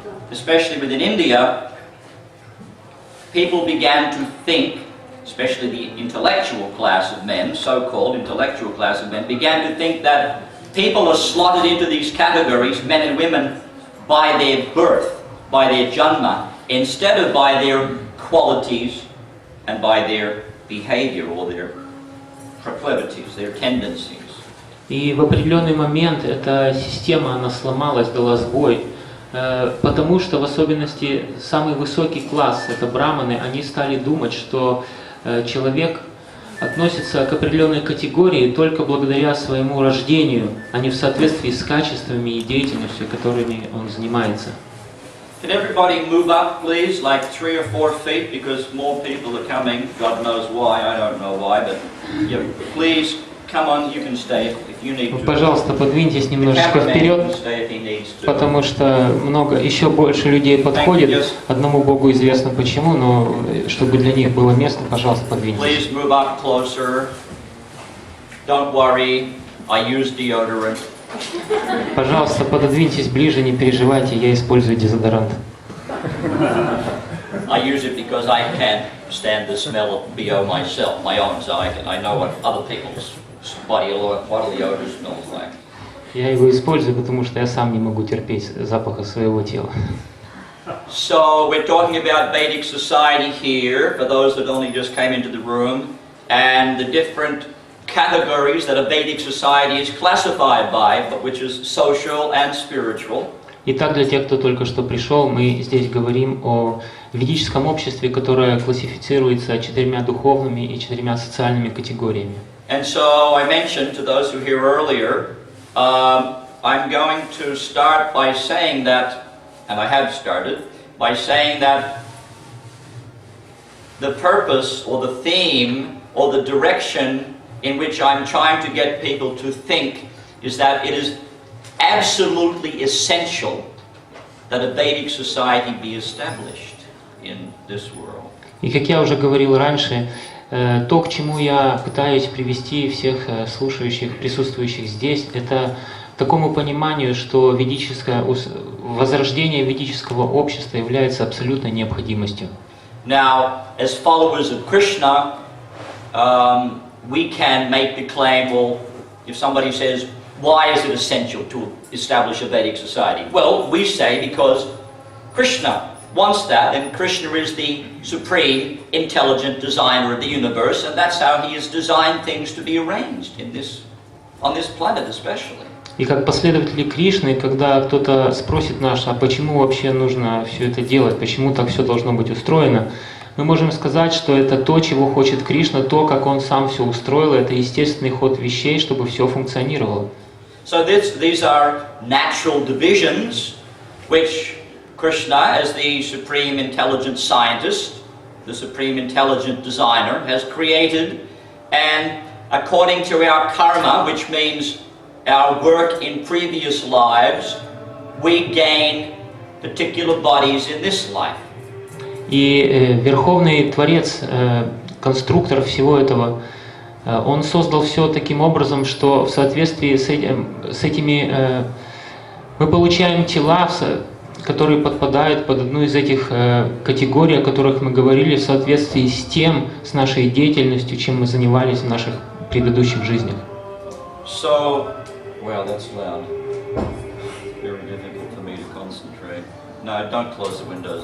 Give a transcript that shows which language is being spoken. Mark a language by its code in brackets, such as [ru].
[en] especially within India, people began to think, especially the intellectual class of men, so-called intellectual class of men, began to think that people are slotted into these categories, men and women, by their birth, by their janma, instead of by their qualities and by their behavior or their proclivities, their tendencies. [ru] И в определенный момент эта система, она сломалась, дала сбой, потому что в особенности самый высокий класс, это браманы, они стали думать, что человек относится к определенной категории только благодаря своему рождению, а не в соответствии с качествами и деятельностью, которыми он занимается. [en] Can everybody move up, please, like 3 or 4 feet, because more people are coming. God knows why, I don't know why, but yeah, please come on, you can stay if you need to. [ru] Пожалуйста, подвиньтесь немножечко вперед, потому что еще больше людей подходит. Одному Богу известно почему, но чтобы для них было место, пожалуйста, подвиньтесь. [en] Please move up closer. Don't worry, I use deodorant. [ru] Пожалуйста, пододвиньтесь ближе, не переживайте, я использую дезодорант. [en] I use it because I can't stand the smell of BO myself, my own, so I know what other people's bodily odor smells like. [ru] Я его использую, потому что я сам не могу терпеть запаха своего тела. [en] So we're talking about Vedic society here, for those that only just came into the room, and the different categories that a Vedic society is classified by, which is social and spiritual. [ru] Итак, для тех, кто только что пришел, мы здесь говорим о ведическом обществе, которое классифицируется 4 духовными и 4 социальными категориями. [en] And so I mentioned to those who were here earlier, I'm going to start by saying that, and I have started, by saying that the purpose or the theme or the direction in which I'm trying to get people to think is that it is absolutely essential that a Vedic society be established in this world. [ru] И как я уже говорил раньше, то, к чему я пытаюсь привести всех слушающих, присутствующих здесь, это к такому пониманию, что возрождение ведического общества является абсолютной необходимостью. [en] Now, as followers of Krishna, we can make the claim, well, if somebody says, why is it essential to establish a Vedic society? Well, we say because Krishna wants that, and Krishna is the supreme intelligent designer of the universe, and that's how he has designed things to be arranged on this planet especially. [ru] И как последователи Кришны, когда кто-то спросит нас, а почему вообще нужно все это делать, почему так все должно быть устроено, мы можем сказать, что это то, чего хочет Кришна, то, как он сам все устроил, это естественный ход вещей, чтобы все функционировало. [en] So these are natural divisions which Krishna, as the supreme intelligent scientist, the supreme intelligent designer, has created, and according to our karma, which means our work in previous lives, we gain particular bodies in this life. [ru] И Верховный Творец, конструктор всего этого, он создал все таким образом, что в соответствии с этими мы получаем тела, которые подпадают под одну из этих категорий, о которых мы говорили, в соответствии с тем, с нашей деятельностью, чем мы занимались в наших предыдущих жизнях. [en] So, well, that's loud. Very difficult for me to concentrate. No, don't close the windows.